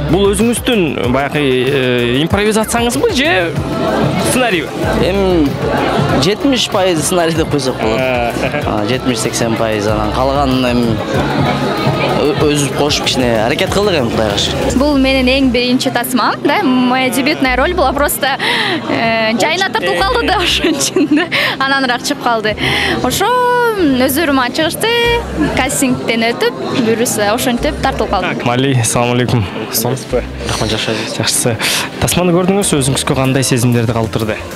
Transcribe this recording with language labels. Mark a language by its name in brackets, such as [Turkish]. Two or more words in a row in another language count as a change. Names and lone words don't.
[Kyrgyz] Бул өзүңүздүн баягы импровизацияңызбы же сценарийби? Эми 70% сценарий деп койсок болот. 70-80%, анан калганын эми өзүбүз кошуп кичине аракет кылдык эми Кудайга шүгүр. Бул менин эң биринчи тасмам, да, [Russian] моя дебютная роль была просто [Kyrgyz] жайына тартылып калды да ошон үчүн да. Ананыраак чыгып калды. Ошо өздөрүм чыгышты, кастингден өтүп, буюрса ошентип тартылып калдым. Мали, ассаламу алейкум. Сонуспу? Рахмат, жакшы. Тасманы көрдүңүз, өзүңүзгө кандай сезимдерди калтырды?